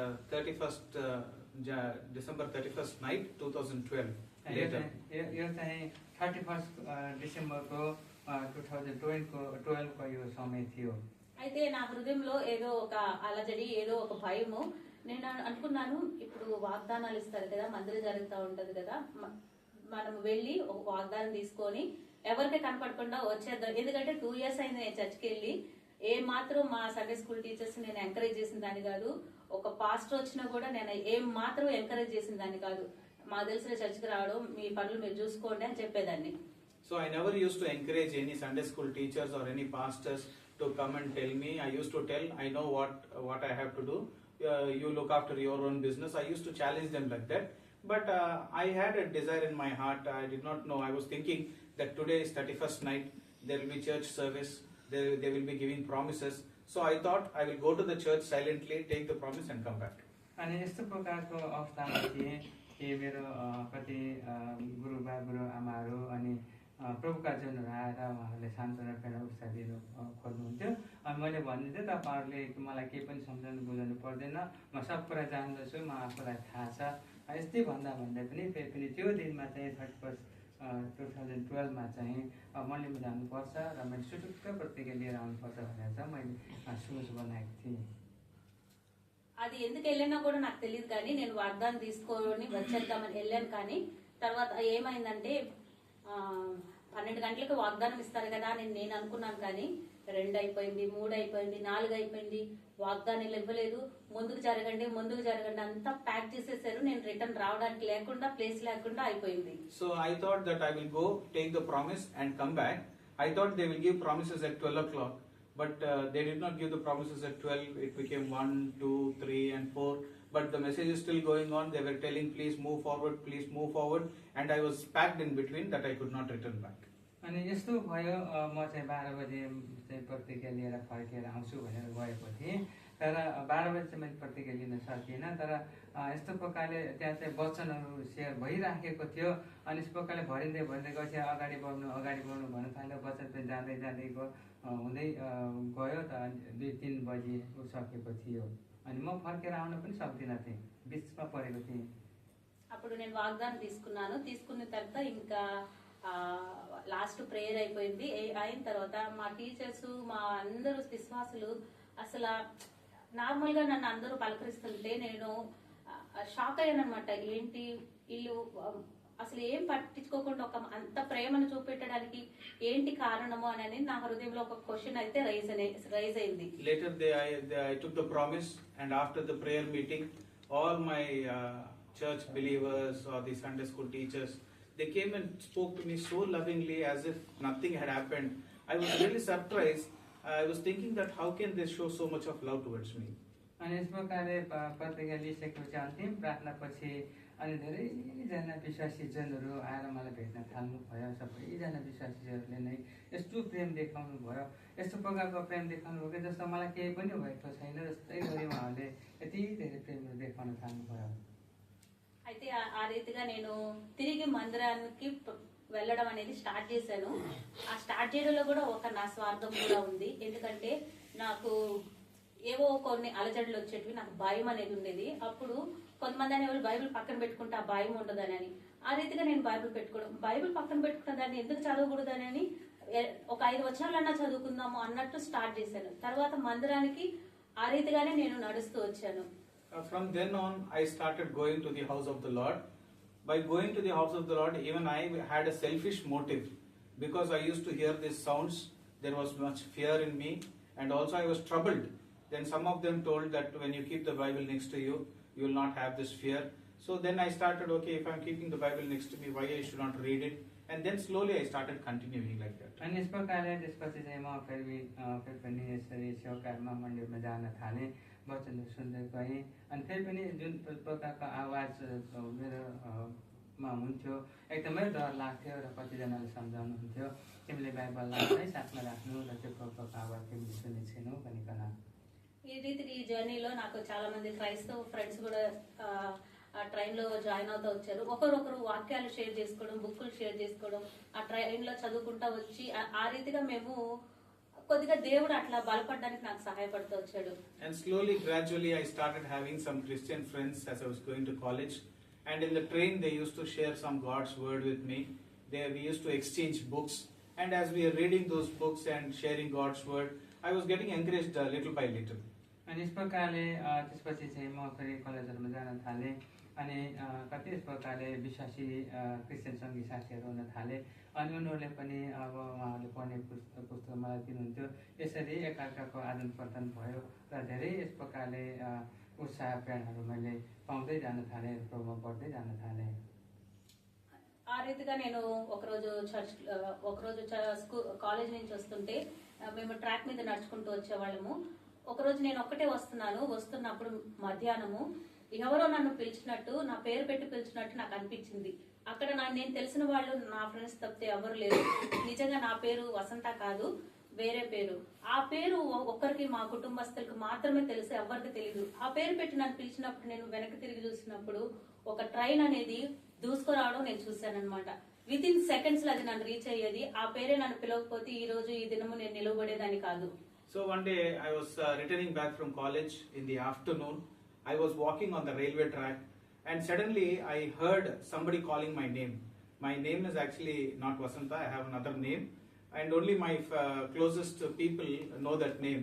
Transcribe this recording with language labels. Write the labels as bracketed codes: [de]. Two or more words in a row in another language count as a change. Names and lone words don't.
[en] 31st December 31st night 2012 later. [ne] यो चाहिँ 31 डिसेम्बरको 2012 को यो समय थियो. [te] అయితే నా హృదయంలో ఏదో ఒక అలజడి, ఏదో ఒక భయము. నేను అనుకున్నాను, ఇప్పుడు వాగ్దానాలు ఇస్తారు కదా, మందిరం జరుగుతూ ఉంటది కదా, మనం వెళ్ళి ఒక వాగ్దానం తీసుకొని ఎవరికి కనపడకుండా వచ్చేద్దాం. ఎందుకంటే 2 years అయింది నేను చర్చికి వెళ్ళి. ఏ మాత్రం మా [en] Sunday school teachers [te] నేను ఎంకరేజ్ చేసిన దాన్ని కాదు, ఒక పాస్టర్ వచ్చినా కూడా నేను ఏం మాత్రం ఎంకరేజ్ చేసిన దాన్ని కాదు. మాకు తెలిసిన చర్చికి రావడం, మీ పనులు మీరు చూసుకోండి అని చెప్పేదాన్ని. [en] So I never used to encourage any Sunday school teachers or any pastors to come and tell me. I used to tell, I know what I have to do. You look after your own business. I used to challenge them like that. But I had a desire in my heart. I did not know. I was thinking that today is 31st night. There will be church service. They will be giving promises. So I thought I will go to the church silently, take the promise and come back. [ne] अनि यस्तो प्रकारको अवस्थामा थिएँ कि मेरो कति गुरुबा गुरुआमाहरू अनि प्रभुका जनहरू आएर उहाँहरूले सान्त्वना प्रेरणा उत्साह दिनु खोज्नुहुन्थ्यो. अनि मैले भनिदिएँ, तपाईँहरूले मलाई केही पनि सम्झाउनु बुझाउनु पर्दैन, म सब कुरा जान्दछु, म आफूलाई थाहा छ. यस्तै भन्दा पनि फेरि पनि त्यो दिनमा चाहिँ 31 2012मा चाहिँ मन्दिरमा जानुपर्छ र मैले सुटुक्क प्रतिज्ञा लिएर आउनुपर्छ भनेर चाहिँ मैले सोच बनाएको थिएँ. [te] అది ఎందుకు వెళ్ళినా కూడా నాకు తెలియదు, కానీ నేను వాగ్దానం తీసుకొని వచ్చేద్దామని వెళ్ళాను. కానీ తర్వాత ఏమైందంటే 12 గంటలకు వాగ్దానం ఇస్తారు కదా అని నేను అనుకున్నాను. కానీ 2 అయిపోయింది, 3 అయిపోయింది, 4 అయిపోయింది, వాగ్దానాలు ఇవ్వలేదు. ముందుకు జరగండి అంతా ప్యాక్ చేసేసారు. నేను రిటర్న్ రావడానికి లేకుండా, ప్లేస్ లేకుండా అయిపోయింది. [en] So I thought that I will go take the promise and come back. I thought they will give promises at 12 o'clock. But they did not give the promises at 12. It became 1, 2, 3 and 4. But the message is still going on. They were telling, please move forward. And I was packed in between that I could not return back. [ne] अनि यस्तो भयो, म चाहिँ 12 बजे चाहिँ प्रतिज्ञा लिएर फर्केर आउँछु भनेर गएको थिएँ. तर 12 बजे चाहिँ मैले प्रतिज्ञा लिन सकिनँ. तर यस्तो प्रकारले त्यहाँ चाहिँ वचनहरू सेयर भइराखेको थियो. अनि यस प्रकारले भरिँदै गएपछि अगाडि बढ्नु भन्न थाल्यो. वचन चाहिँ जाँदै हुँदै गयो. त 2-3 बजी सकेको थियो. अनि म फर्केर आउन पनि सक्दिनँ थिएँ, बिचमा परेको थिएँ. [te] అప్పుడు నేను వాగ్దానం తీసుకున్న తర్వాత ఇంకా [en] last prayer [te] అయిపోయింది. అయిన తర్వాత మా టీచర్స్, మా అందరూ విశ్వాసులు అసలు నార్మల్ గా నన్ను అందరూ పలకరిస్తుంటే నేను షాక్ అయ్యాను అనమాట. ఏంటి వీళ్ళు అసలు ఏం పట్టించుకోకుండా ఒక అంత ప్రేమను చూపెట్టడానికి ఏంటి కారణము అని నా హృదయంలో ఒక క్వశ్చన్ అయితే రైజ్ అయింది. [en] Later I took the promise, and after the prayer meeting, all my church believers or the Sunday school teachers, they came and spoke to me so lovingly as if nothing had happened. I was really surprised. I was thinking that how can they show so much of love towards me? [ne] अनि यस प्रकारले प्रतिज्ञा लिइसकेपछि अन्तिम प्रार्थनापछि अनि धेरैजना विश्वासी जनहरू आएर मलाई भेट्न थाल्नु भयो. सबैजना विश्वासीहरूले नै यस्तो प्रेम देखाउनु भयो, यस्तो प्रकारको प्रेम देखाउनु भयो कि जस्तो मलाई केही पनि भएको छैन जस्तै गरी उहाँहरूले यति धेरै प्रेमहरू देखाउन थाल्नु भयो. [te] అయితే ఆ రీతిగా నేను తిరిగి మందిరానికి వెళ్ళడం అనేది స్టార్ట్ చేశాను. ఆ స్టార్ట్ చేయడంలో కూడా ఒక నా స్వార్థం కూడా ఉంది. ఎందుకంటే నాకు ఏవో కొన్ని అలజడులు వచ్చేటివి, నాకు భయం అనేది ఉండేది. అప్పుడు కొంతమంది అనేవాళ్ళు బైబిల్ పక్కన పెట్టుకుంటే ఆ భయం ఉండదని. ఆ రీతిగా నేను బైబిల్ పక్కన పెట్టుకున్న దాన్ని ఎందుకు చదవకూడదని ఒక 5 వచనాలన్నా చదువుకుందాము అన్నట్టు స్టార్ట్ చేశాను. తర్వాత మందిరానికి ఆ రీతిగానే నేను నడుస్తూ వచ్చాను. [en] From then on, I started going to the house of the Lord. By going to the house of the Lord, even I had a selfish motive, because I used to hear these sounds. There was much fear in me, and also I was troubled. Then some of them told that when you keep the Bible next to you, you will not have this fear. So then I started, okay, if I'm keeping the Bible next to me, why I should not read it? And then slowly I started continuing like that. [ne] अनि यस प्रकारले त्यसपछि चाहिँ म फेरि पनि यसरी सेवाकारमा मन्दिरमा जान थालेँ, वचनहरू सुन्दै गएँ. अनि फेरि पनि जुन प्रकारको आवाज मेरोमा हुन्थ्यो, एकदमै डर लाग्थ्यो र कतिजनाले सम्झाउनुहुन्थ्यो, तिमीले बाइबललाई है साथमा राख्नु र त्यो प्रकारको आवाज तिमीले सुन्ने छैनौ भनिकन. [te] ఈ రీతికి ఈ జర్నీలో నాకు చాలా మంది క్రైస్తవ ఫ్రెండ్స్ కూడా ట్రైన్ లో జాయిన్ అవుతూ వచ్చారు. ఒకరొకరు వాక్యాలు షేర్ చేసుకోవడం, బుక్కులు షేర్ చేసుకోవడం, ఆ ట్రైన్ లో చదువుకుంటా వచ్చి ఆ రీతిగా మేము కొద్దిగా దేవుడు అట్లా బలపడడానికి నాకు సహాయపడుతూ వచ్చాడు. [en] And slowly, gradually, I started having some Christian friends as I was going to college. And in the train, they used to share some God's word with me. We used to exchange books. And as we are reading those books and sharing God's word, I was getting encouraged little by little. [ne] अनि यस प्रकारले त्यसपछि चाहिँ म फेरि कलेजहरूमा जान थालेँ अनि कति यस प्रकारले विश्वासी क्रिस्चियन सङ्गी साथीहरू हुन थाले अनि उनीहरूले पनि अब उहाँहरूले पढ्ने पुस्तक मलाई दिनुहुन्थ्यो। यसरी एकअर्काको आदान प्रदान भयो र धेरै यस प्रकारले उत्साह प्रेरणाहरू मैले पाउँदै जान थालेँ, प्रभाव बढ्दै जान थालेँ। [te] ఆ రీతిగా నేను ఒకరోజు కాలేజ్ నుంచి వస్తుంటే మేము ట్రాక్ మీద నడుచుకుంటూ వచ్చేవాళ్ళము. ఒకరోజు నేను ఒక్కటే వస్తున్నప్పుడు మధ్యాహ్నము ఎవరో నన్ను పిలిచినట్టు, నా పేరు పెట్టి పిలిచినట్టు నాకు అనిపించింది. అక్కడ నేను తెలిసిన వాళ్ళు నా ఫ్రెండ్స్ తప్పితే ఎవరు లేరు. నిజంగా నా పేరు వసంత కాదు, వేరే పేరు. ఆ పేరు ఒక్కరికి, మా కుటుంబస్తులకు మాత్రమే తెలుసు, ఎవరికి తెలియదు. ఆ పేరు పెట్టి నన్ను పిలిచినప్పుడు నేను వెనక్కి తిరిగి చూసినప్పుడు ఒక ట్రైన్ అనేది దూసుకురావడం నేను చూశానన్నమాట. [en] with in seconds [te] లో అది నన్ను రీచ్ అయ్యేది. ఆ పేరే నన్ను పిలవకపోతే ఈ రోజు ఈ దినము నేను నిలబడేదాన్ని కాదు. [en] So one day I was returning back from college in the afternoon. I was walking on the railway track and suddenly I heard somebody calling my name. My name is actually not Vasanta, I have another name and only my closest people know that name.